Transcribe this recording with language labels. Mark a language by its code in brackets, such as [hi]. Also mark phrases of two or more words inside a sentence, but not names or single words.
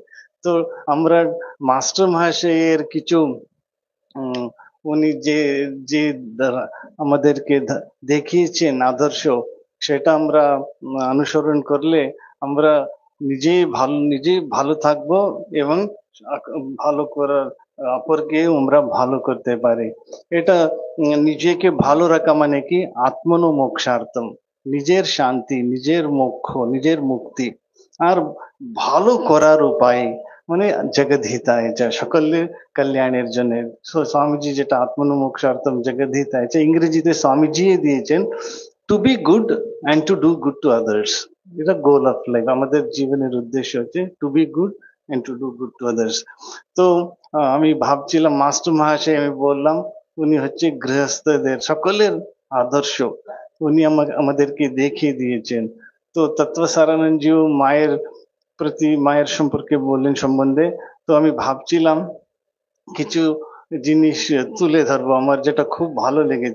[bn] তো আমরা মাস্টার মহাশয়ের কিছু উনি যে যে আমাদেরকে দেখিয়েছেন আদর্শ, সেটা আমরা অনুসরণ করলে আমরা নিজেই ভালো থাকবো এবং ভালো করার অপরকে আমরা ভালো করতে পারি। এটা নিজেকে ভালো রাখা মানে কি [sa] আত্মনো মোক্ষার্থম, [bn] নিজের শান্তি, নিজের মোক্ষ, নিজের মুক্তি। আর ভালো করার উপায় মানে জগদ্ধিতায়, যা সকলের কল্যাণের জন্য। স্বামীজি যেটা [sa] আত্মনো মোক্ষার্থম জগদ্ধিতায়, [bn] ইংরেজিতে স্বামীজি দিয়েছেন [en] to be good and to do good to others. এটা goal of life, [bn] আমাদের জীবনের উদ্দেশ্য হচ্ছে [en] to be good and to do good to others. [bn] তো আমি ভাবছিলাম মাস্টার মহাশয়, আমি বললাম উনি হচ্ছে গৃহস্থদের সকলের আদর্শ, উনি আমাদেরকে দেখিয়ে দিয়েছেন। তো তত্ত্বসারানন্দজিও মায়ের প্রতি, মায়ের সম্পর্কে বললেন সম্বন্ধে। তো আমি ভাবছিলাম কিছু জিনিস তুলে ধরবো আমার যেটা খুব ভালো লেগেছে।